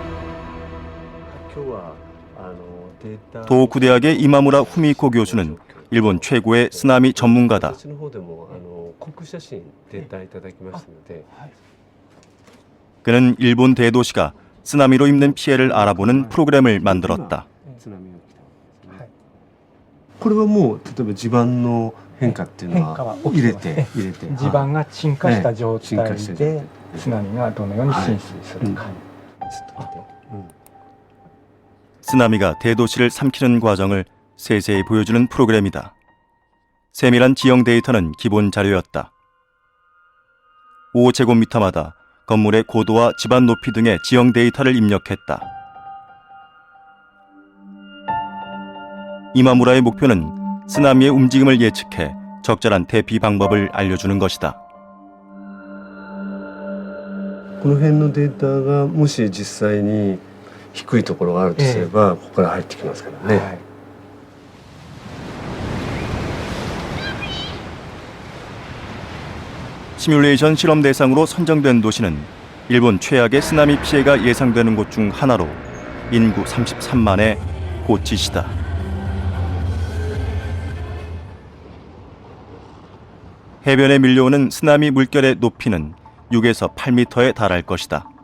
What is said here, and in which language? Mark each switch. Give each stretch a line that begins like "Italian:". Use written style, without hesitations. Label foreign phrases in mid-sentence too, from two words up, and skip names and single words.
Korean: 도호쿠 대학의 이마무라 후미코 교수는 일본 최고의 쓰나미 전문가다. 그는 일본 대도시가 쓰나미로 입는 피해를 알아보는 프로그램을 만들었다.
Japanese: これはもう例えば地盤の変化っていうのは入れて地盤が沈下した状態沈下した状態で津波がどのように浸水するか。
Korean: 쓰나미가 대도시를 삼키는 과정을 세세히 보여주는 프로그램이다. 세밀한 지형 데이터는 기본 자료였다. 5제곱미터마다 건물의 고도와 지반 높이 등의 지형 데이터를 입력했다. 이마무라의 목표는 쓰나미의 움직임을 예측해 적절한 대피 방법을 알려주는 것이다.
Japanese: この辺のデータがもし実際に低いところがあるとすれば、ここから入ってきますからね。
Korean: 시뮬레이션 실험 대상으로 선정된 도시는 일본 최악의 쓰나미 피해가 예상되는 곳 중 하나로 인구 33만의 고치시다. 해변에 밀려오는 쓰나미 물결의 높이는 6에서 8m에 달할 것이다.